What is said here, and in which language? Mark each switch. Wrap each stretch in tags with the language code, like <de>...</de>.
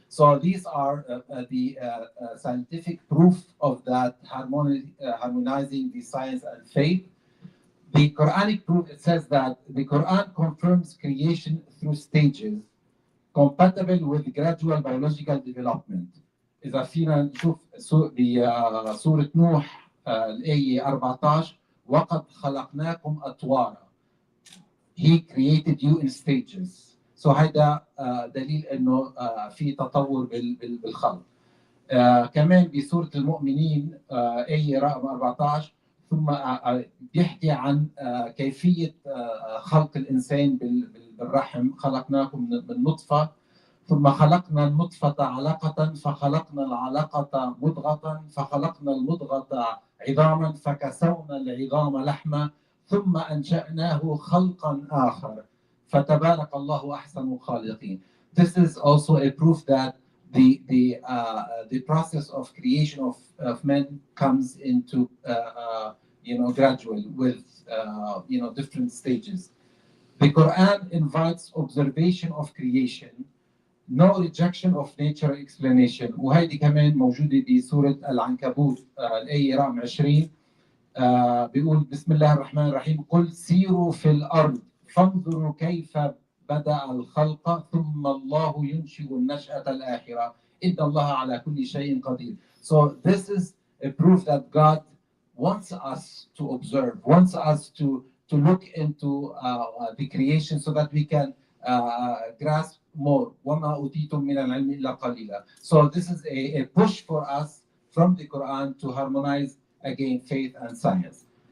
<en>So these are the scientific proof of that harmonizing the science and faith. The Quranic proof, it says that the Quran confirms creation through stages compatible with gradual biological development.</en> <ar>إذا فينا نشوف بسورة نوح الآية 14 وقد خلقناكم أطوارا.</ar> <en>He created you in stages.</en> <ar>So هذا دليل إنه في تطور بالخلق. كمان بسورة المؤمنين آية رقم 14 ثم بيحكي عن كيفية خلق الإنسان بالرحم. خلقناكم من نطفة ثم خلقنا النطفة علقة فخلقنا العلقة مضغة فخلقنا المضغة عظاما فكسونا العظام لحما ثم أنشأناه خلقا آخر فتبارك الله أحسن الخالقين.</ar> <en>This is also a proof that the process of creation of men comes into gradual with different stages. The Quran invites observation of creation, no rejection of natural explanation.</en> <ar>وهيدي كمان موجودة بسورة العنكبوت الآية رقم 20 بيقول بسم الله الرحمن الرحيم قل سيروا في الأرض فانظروا كيف بدأ الخلق ثم الله ينشئ النشأة الآخرة إن الله على كل شيء قدير.</ar> <en>So this is a proof that God wants us to observe, wants us to look into the creation so that we can grasp more.</en> <ar>وَمَا أُوتِيتُم مِّنَ الْعِلْمِ إِلَّا قَلِيلًا.</ar> <en>So this is a push for us from the Quran to harmonize again faith and science.</en>